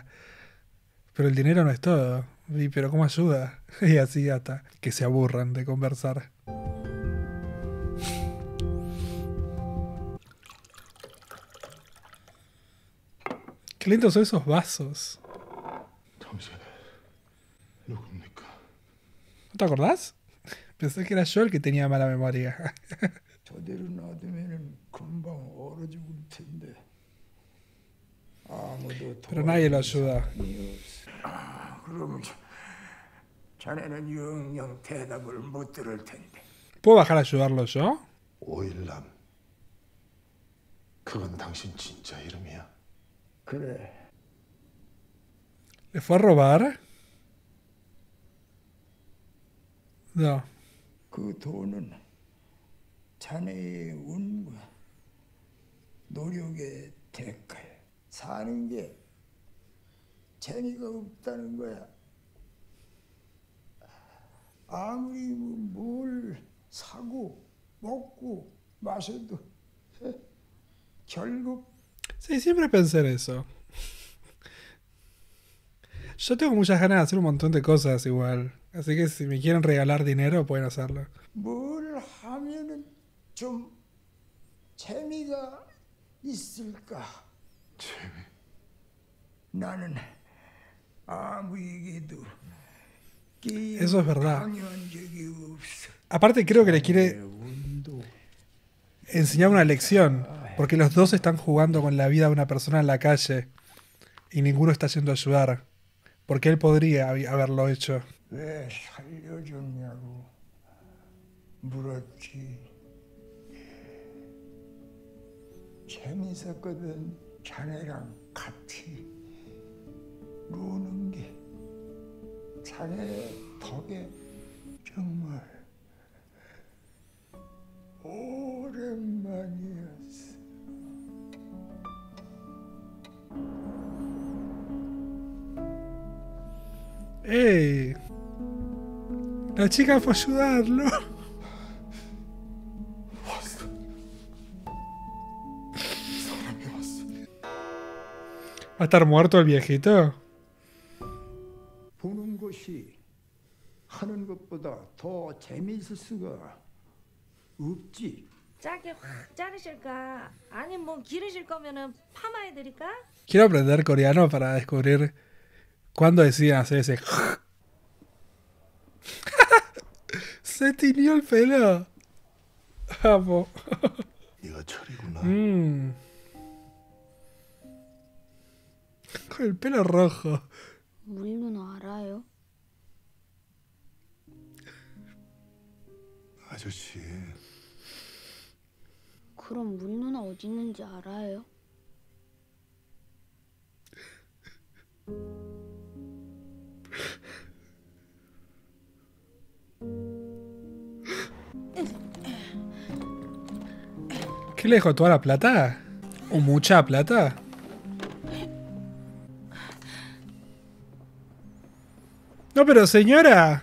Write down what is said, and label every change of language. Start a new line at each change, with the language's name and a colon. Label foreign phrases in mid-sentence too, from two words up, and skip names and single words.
Spanish: Pero el dinero no es todo. Y, pero ¿cómo ayuda? Y así hasta que se aburran de conversar. Qué lindos son esos vasos.
Korean: 당신 누굽니까?
Spanish: ¿No te acordás? Pensé que era yo el que tenía mala memoria.
Korean: 저대로 놔두면은 금방 얼어 죽을 텐데 아무도
Spanish: Pero nadie lo ayuda.
Korean: 그러면 자네는 영영 대답을 못 들을 텐데
Spanish: ¿Puedo bajar a ayudarlo yo?
Korean: 오일남. 그건 당신 진짜 이름이야? 그래
Spanish: ¿Le fue a robar? No.
Korean: 그 돈은 자네의 운과 노력의 대가야. 사는 게 재미가 없다는 거야. 아무리 뭘 사고 먹고 마셔도 결국
Spanish: Sí, siempre pensé en eso. Yo tengo muchas ganas de hacer un montón de cosas igual. Así que si me quieren regalar dinero, pueden hacerlo.
Korean: 뭘 하면은 좀 재미가 있을까? 재미. 나는 아무에게도 게임
Spanish: Eso es verdad.
Korean: 강요한 적이 없어.
Spanish: Aparte creo que le quiere enseñar una lección. Porque los dos están jugando con la vida de una persona en la calle. Y ninguno está yendo a ayudar. Porque él podría haberlo hecho.
Korean: 왜 살려줬냐고 물었지. 재밌었거든. 자네랑 같이 노는 게 자네 덕에 정말 오랜만이었어.
Spanish: ¡Ey! La chica fue a ayudarlo.
Korean: 왔어. 사람이 왔어.
Spanish: ¿Va a estar muerto el viejito?
Korean: 보는 것이 하는 것보다 더 재미있을 수가 없지. 짧게 확 자르실까? 아니 뭐 기르실 거면은 파마해드릴까?
Spanish: Quiero aprender coreano para descubrir cuándo deciden hacer ese... Se tiñó el pelo. Amo.
Korean: 네가 철이구나.
Spanish: El pelo rojo.
Korean: 우리 누나 알아요? 아저씨, 그럼 우리 누나 어디 있는지 알아요?
Spanish: ¿Qué le dejó toda la plata? ¿O mucha plata? No, pero señora.